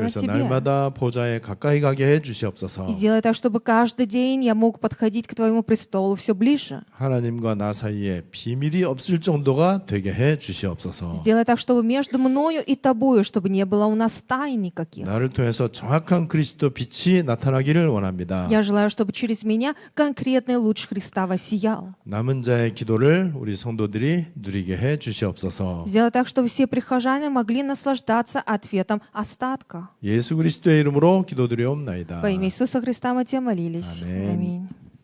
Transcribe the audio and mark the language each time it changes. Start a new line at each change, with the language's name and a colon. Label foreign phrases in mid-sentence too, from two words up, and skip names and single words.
Korean: 그래서
Russian: Тебе.
Korean: 날마다 보좌에 가까이 가게 해 주시옵소서.
Russian: И сделай так, чтобы каждый день я мог подходить к Твоему престолу все ближе.
Korean: 하나님과 나 사이에 비밀이 없을 정도가 되게 해 주시옵소서.
Russian: Сделай так, чтобы между мною и Тобою, чтобы не было у нас тайн никаких.
Korean: 나를 통해서 정확한 그리스도 빛이 나타나기를 원합니다.
Russian: Я желаю, чтобы через меня конкретный луч Христа воссиял.
Korean: 남은 자의 기도를 우리 성도들이 누리게 해 주시옵소서.
Russian: Сделай так, чтобы все прихожане могли наслаждаться ответом остатка.
Korean: 예수 그리스도의 이름으로 기도드리옵나이다.
Russian: Во имя Иисуса Христа мы Тебя молились. Аминь. Аминь.